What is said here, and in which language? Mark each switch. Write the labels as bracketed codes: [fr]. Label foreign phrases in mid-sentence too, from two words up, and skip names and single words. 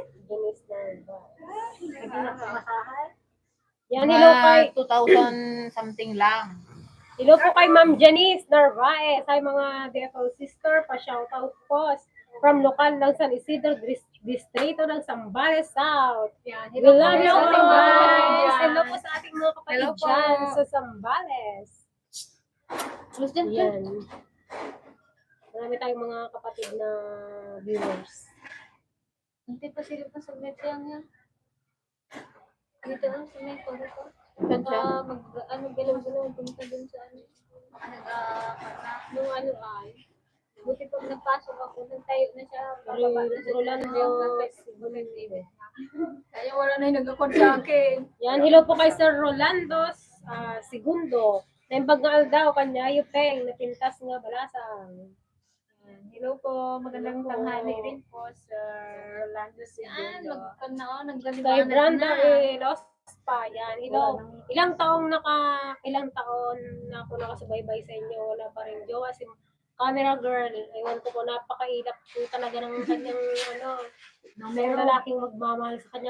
[tl] Yan, hello kay, 2,000 something lang. hello po kay Ma'am Janice Narvaez. Ay mga DFO sister, pa-shoutout po from lokal ng San Isidro Distrito ng Zambales South. Yan. [en] We love you [tl] po sa ating guys. mga Hello po sa ating mga kapatid Hello po. dyan sa Zambales. Yan. Marami tayong mga kapatid na viewers. Hindi pa sila pa sa lang yan. Dito lang sa may ko dito. Saan siya? Galaw-galaw, punta dun sa ano. Nung ano ay. Buti pag nagpasok ako, nagtayo na siya. Pababa na siya. Rolando. Kaya wala na yung nag-accord sa akin. Yan, hello po kay Sir Rolando Segundo. [ilo] Naimbag daw kanya Peng, napintas nga balasang. [tl] Hello po, magandang Hello po. tanghali rin po, Sir Rolando Segundo. Naggaling Kay Branda Lospa, yan. Hello. Ilang taon na ako nakasubaybay sa inyo. Wala pa rin jowa si camera girl. Ewan ko po, napakailap po talaga ng kanyang ng lalaking magmamahal sa kanya.